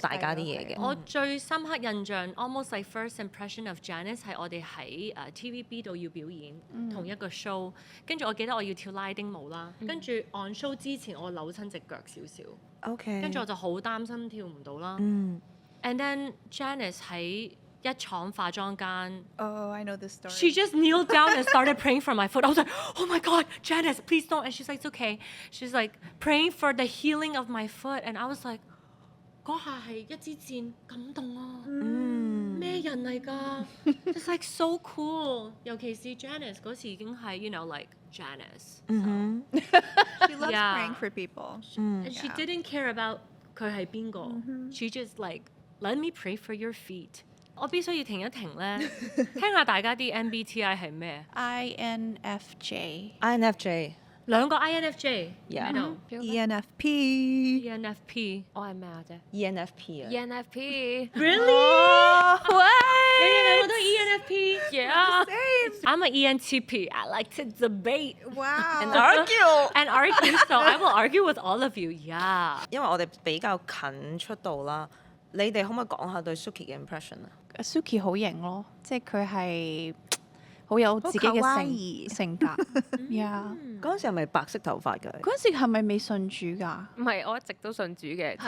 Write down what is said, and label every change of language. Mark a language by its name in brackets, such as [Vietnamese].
[Cantonese] 大家啲係啊嘢嘅。我最深刻印象， [English] almost like first impression of Janice [Cantonese] 係我哋喺TVB 度要表演、同一個 show，跟住我記得我要跳拉丁舞啦，跟住 on show 之前我扭親隻腳少少， OK，跟住我就好擔心跳唔到啦。嗯 And then Janice 喺一廠化妝間。 [English] Oh, I know this story. She just kneeled down and started praying for my foot. I was like, oh my God, Janice, please don't. And she's like, it's okay. She's like praying for the healing of my foot. And I was like, [Cantonese] 嗰下係一支箭，感動啊！嗯咩人嚟㗎？ [English] It's like so cool。 [Cantonese] 尤其是 Janice 嗰時已經係 [English] you know like Janice。嗯 She loves Yeah. praying for people. 嗯 And she didn't care about [Cantonese] 佢係邊個。 [English] She just like let me pray for your feet。 [Cantonese] 我必須要停一停咧，聽下大家啲 MBTI 係咩？ INFJ。 INFJ 兩個 INFJ， [English] Yeah. [Cantonese] 喺度 [English] ENFP. ENFP。 [Cantonese] 我係咩啊啫 ENFP 啊。 [English] ？ENFP。 Really？ What? [Cantonese] 你哋兩個都 ENFP？ [English] Yeah。 I'm an ENTP. I like to debate Wow. and argue, so I will argue with all of you. Yeah. [Cantonese] 因為我哋比較近出道啦，你哋可唔可以講下對 Suki 嘅 impression 啊？ Suki 好型咯，即係佢係好有自己嘅好 kawaii 性格。呀，嗰陣時係咪白色頭髮㗎？嗰陣時係咪未信主㗎？唔係，我一直都信主嘅，只